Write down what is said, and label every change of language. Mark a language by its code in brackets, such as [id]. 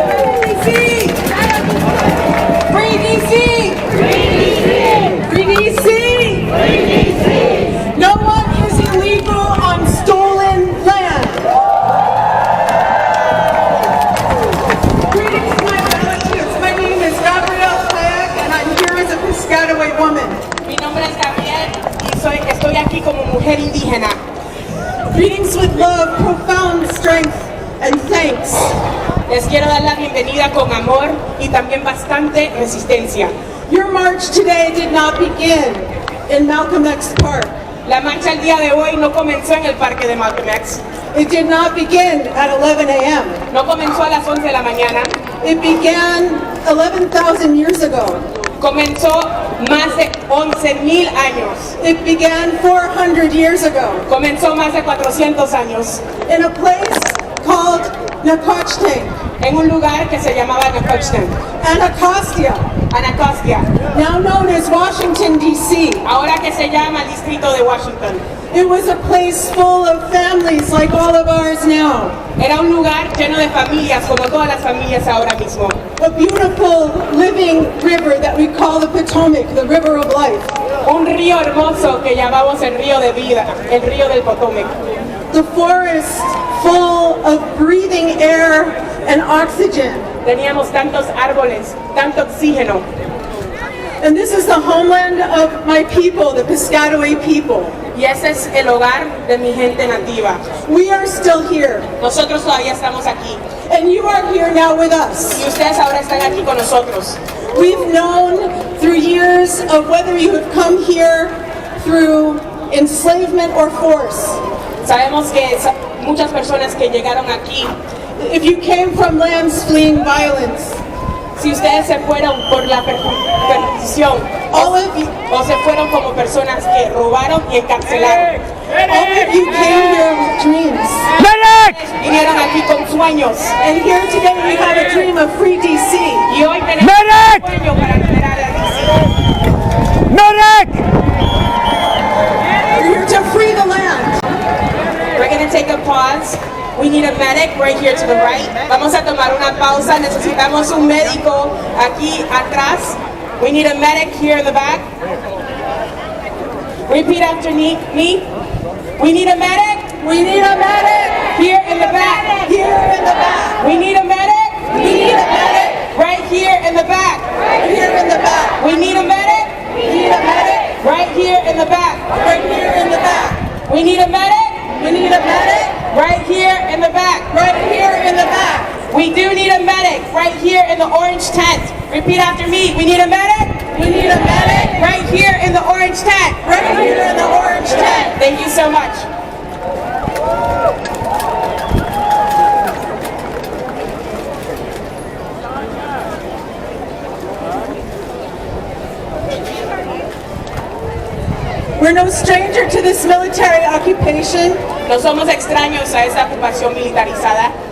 [en] Free DC! Free DC! Free DC! Free DC! No one is illegal on stolen land. Greetings, my relatives. My name is Gabrielle Tayek, and I'm here as a Piscataway woman. [es] Mi nombre es Gabrielle, y estoy aquí como mujer indígena. [en] Greetings with love, profound strength, and thanks. [es] Les quiero dar la bienvenida con amor y también bastante resistencia. [en] Your march today did not begin in Malcolm X Park. [es] La marcha el día de hoy no comenzó en el parque de Malcolm X. [en] It did not begin at 11 a.m. [es] No comenzó a las 11 de la mañana. [en] It began 11,000 years ago. [es] Comenzó más de 11,000 años. [en] It began 400 years ago. [es] Comenzó más de 400 años. [en] In a place called Nacotchtank. [es] En un lugar que se llamaba Nacotchtank. [en] Anacostia. Anacostia. Now known as Washington, D.C. [es] Ahora que se llama Distrito de Washington. [en] It was a place full of families like all of ours now. [es] Era un lugar lleno de familias, como todas las familias ahora mismo. [en] A beautiful living river that we call the Potomac, the river of life. [es] Un río hermoso que llamamos el río de vida, el río del Potomac. [en] The forest full of breathing air and oxygen. [es] Teníamos tantos árboles, tanto oxígeno. [en] And this is the homeland of my people, the Piscataway people. [es] Y ese es el hogar de mi gente nativa. [en] We are still here. [es] Nosotros todavía estamos aquí. [en] And you are here now with us. [es] Y ustedes ahora están aquí con nosotros. [en] We've known through years of whether you have come here through enslavement or force. [es] Sabemos que muchas personas que llegaron aquí, [en] if you came from lands fleeing violence, [es] si ustedes se fueron por la persecución o se fueron como personas que robaron y encarcelaron. [en] All of you came here with dreams. [es] Vinieron aquí con sueños. [en] And here today we have a dream of FreeDC. [es] Y hoy tenemos un sueño para liberar a DC. [en] We're here to free the land. We're going to take a pause. We need a medic right here to the right. [es] Vamos a tomar una pausa. Necesitamos un médico aquí atrás. [en] We need a medic here in the back. Repeat after me. We need a medic. We need a medic. Here in the back. Here in the back. We need a medic. We need a medic. Right here in the back. Right here in the back. We need a medic. We need a medic. Right here in the back. Right here in the back. We need a medic. We need a medic. Right here in the back. Right here in the back. We do need a medic right here in the orange tent. Repeat after me. We need a medic. We need a medic. Right here in the orange tent. Right here in the orange tent. Thank you so much. We're no stranger to this military occupation. [es] No somos extraños a esa ocupación militarizada.